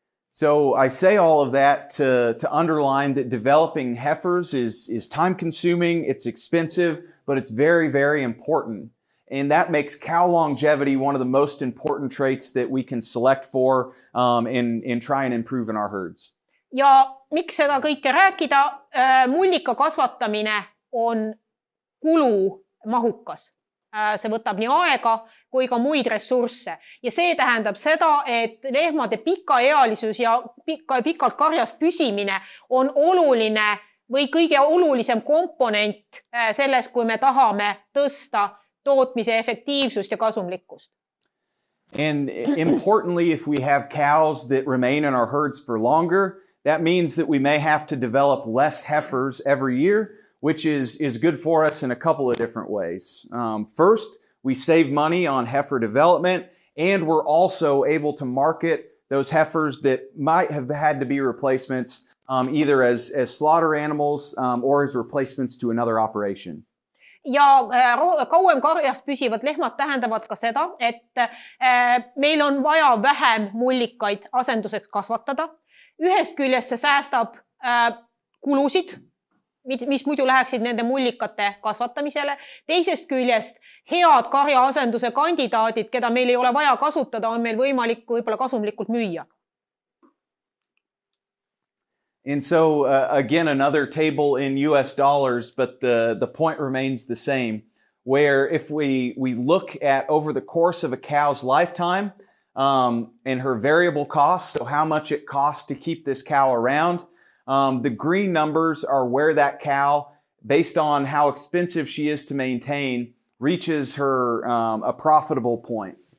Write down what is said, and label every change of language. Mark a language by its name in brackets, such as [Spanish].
[English] So I say all of that to underline that developing heifers is time consuming, it's expensive, but it's very, very important. And that makes cow longevity one of the most important traits that we can select for and try and improve in our herds. [Estonian] Ja miks seda kõike rääkida? Mullika kasvatamine on kulumahukas. See võtab nii aega kui ka muid ressursse. Ja see tähendab seda, et lehmade pikaealisus ja pikalt karjas püsimine on oluline või kõige olulisem komponent selles, kui me tahame tõsta tootmise efektiivsust ja kasumlikkust. [English] And importantly, if we have cows that remain in our herds for longer, that means that we may have to develop less heifers every year, which is good for us in a couple of different ways. First, we save money on heifer development, and we're also able to market those heifers that might have had to be replacements either as slaughter animals or as replacements to another operation. [Estonian] Ja kauem karjas püsivad lehmad tähendavad ka seda, et meil on vaja vähem mullikaid asenduseks kasvatada. Ühest küljest see säästab kulusid, mis muidu läheksid nende mullikate kasvatamisele. Teisest küljest head karja asenduse kandidaadid, keda meil ei ole vaja kasutada, on meil võimalik võib-olla kasumlikult müüa. [English] And so, again, another table in US dollars, but the point remains the same, where if we look at over the course of a cow's lifetime and her variable costs, so how much it costs to keep this cow around, the green numbers are where that cow, based on how expensive she is to maintain, reaches her a profitable point.